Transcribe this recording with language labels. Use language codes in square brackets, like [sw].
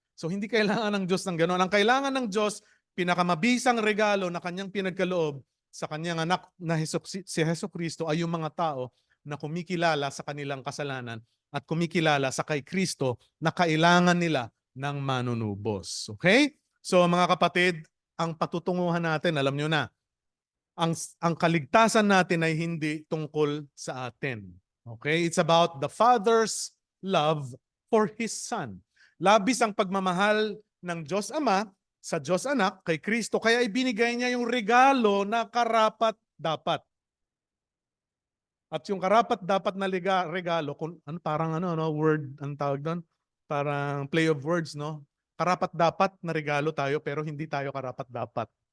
[tl] So hindi kailangan ng Diyos ng gano'n. Ang kailangan ng Diyos, pinakamabisang regalo na kanyang pinagkaloob sa kanyang anak na si Jesucristo ay yung mga tao na kumikilala sa kanilang kasalanan at kumikilala sa kay Kristo na kailangan nila ng manunubos. Okay? So mga kapatid, ang patutunguhan natin, alam nyo na, ang kaligtasan natin ay hindi tungkol sa atin. Okay? [en] It's about the Father's love for His Son. [tl] Labis ang pagmamahal ng Diyos Ama sa Diyos Anak kay Kristo, kaya ibinigay niya yung regalo na karapat-dapat. At yung karapat-dapat na regalo, parang word, ang tawag doon? Parang play of words, no? Karapat-dapat na regalo tayo pero hindi tayo karapat-dapat.